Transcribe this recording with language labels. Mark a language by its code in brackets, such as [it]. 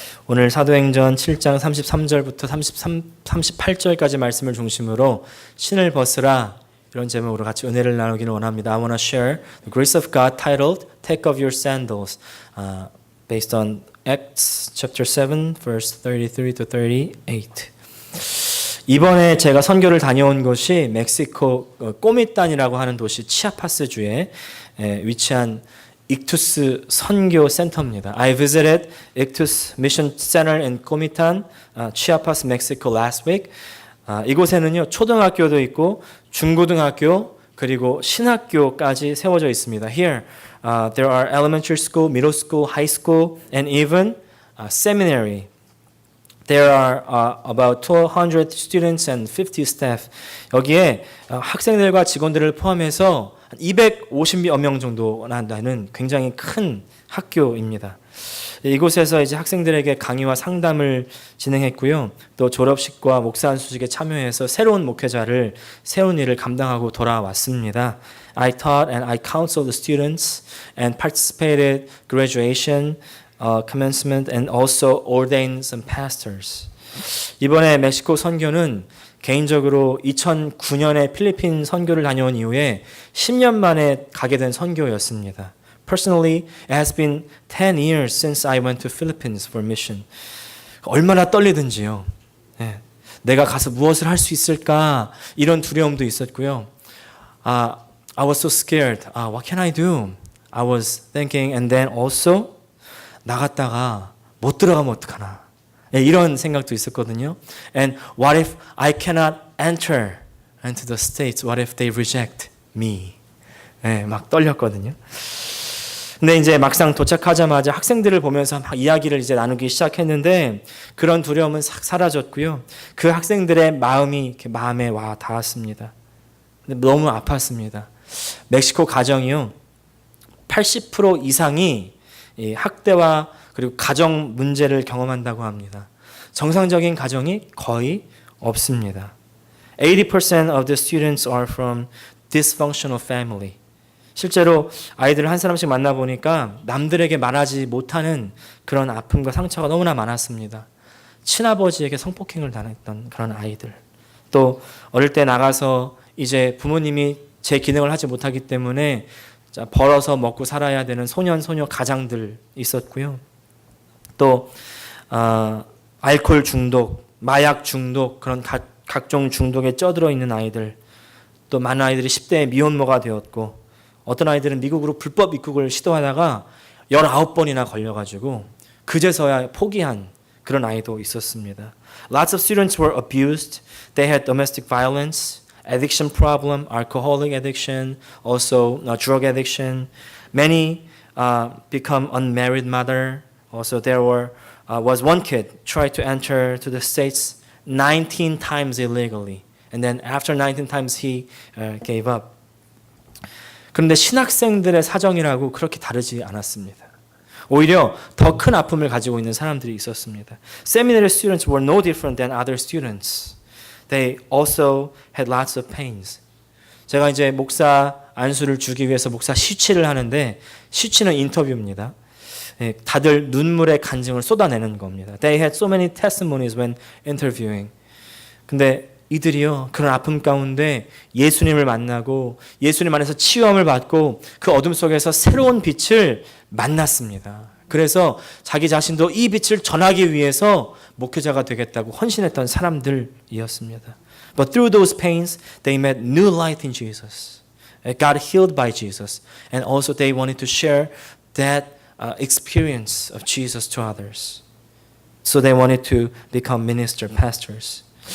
[ko] 오늘 사도행전 7장 33절부터 38절까지 말씀을 중심으로 신을 벗으라 이런 제목으로 같이 은혜를 나누기를 원합니다. [en] I want to share the grace of God titled Take off your sandals based on Acts chapter 7 verse 33 to 38. [ko] 이번에 제가 선교를 다녀온 곳이 멕시코 꼬미탄이라고 하는 도시 치아파스주에 위치한 익투스 선교 센터입니다. [en] I visited Ictus Mission Center in Comitan, Chiapas, Mexico last week. [ko] 이곳에는요 초등학교도 있고 중고등학교 그리고 신학교까지 세워져 있습니다. [en] Here there are elementary school, middle school, high school, and even seminary. There are about 200 students and 50 staff. [ko] 여기에 학생들과 직원들을 포함해서 250여 명 정도 나는 굉장히 큰 학교입니다. 이곳에서 이제 학생들에게 강의와 상담을 진행했고요. 또 졸업식과 목사 안수식에 참여해서 새로운 목회자를 세운 일을 감당하고 돌아왔습니다. [en] I taught and I counseled the students and participated graduation, commencement and also ordained some pastors. [ko] 이번에 멕시코 선교는 개인적으로 2009년에 필리핀 선교를 다녀온 이후에 10년 만에 가게 된 선교였습니다. [en] Personally, it has been 10 years since I went to Philippines for mission. [ko] 얼마나 떨리든지요. 내가 가서 무엇을 할 수 있을까 이런 두려움도 있었고요. [en] I was so scared. What can I do? I was thinking and then also [ko] 나갔다가 못 들어가면 어떡하나. 이런 생각도 있었거든요. [en] And what if I cannot enter into the States? What if they reject me? [ko] 막 떨렸거든요. 근데 이제 막상 도착하자마자 학생들을 보면서 막 이야기를 이제 나누기 시작했는데 그런 두려움은 싹 사라졌고요. 그 학생들의 마음이 이렇게 마음에 와 닿았습니다. 근데 너무 아팠습니다. 멕시코 가정이요. 80% 이상이 이 학대와 그리고 가정 문제를 경험한다고 합니다. 정상적인 가정이 거의 없습니다. [en] 80% of the students are from dysfunctional family. [ko] 실제로 아이들을 한 사람씩 만나보니까 남들에게 말하지 못하는 그런 아픔과 상처가 너무나 많았습니다. 친아버지에게 성폭행을 당했던 그런 아이들. 또 어릴 때 나가서 이제 부모님이 제 기능을 하지 못하기 때문에 벌어서 먹고 살아야 되는 소년, 소녀 가장들 있었고요. 또 알코올 중독, 마약 중독, 그런 각종 중독에 쩌들어 있는 아이들. 또 많은 아이들이 10대에 미혼모가 되었고 어떤 아이들은 미국으로 불법 입국을 시도하다가 19번이나 걸려가지고 그제서야 포기한 그런 아이도 있었습니다. [en] Lots of students were abused. They had domestic violence, addiction problem, alcoholic addiction, also drug addiction. Many become unmarried mother. Also there was one kid tried to enter to the States 19 times illegally. And then after 19 times he gave up. [ko] 그런데 신학생들의 사정이라고 그렇게 다르지 않았습니다. 오히려 더 큰 아픔을 가지고 있는 사람들이 있었습니다. [en] Seminary students were no different than other students. They also had lots of pains. [ko] 제가 이제 목사 안수를 주기 위해서 목사 시취를 하는데 시취는 인터뷰입니다. 다들 눈물의 간증을 쏟아내는 겁니다. [en] They had so many testimonies when interviewing. [ko] 근데 이들이요 그런 아픔 가운데 예수님을 만나고 예수님 안에서 치유함을 받고 그 어둠 속에서 새로운 빛을 만났습니다. 그래서 자기 자신도 이 빛을 전하기 위해서 목회자가 되겠다고 헌신했던 사람들이었습니다. [en] But through those pains, they met new light in Jesus. Got healed by Jesus, and also they wanted to share that experience of Jesus to others. So they wanted to become minister pastors.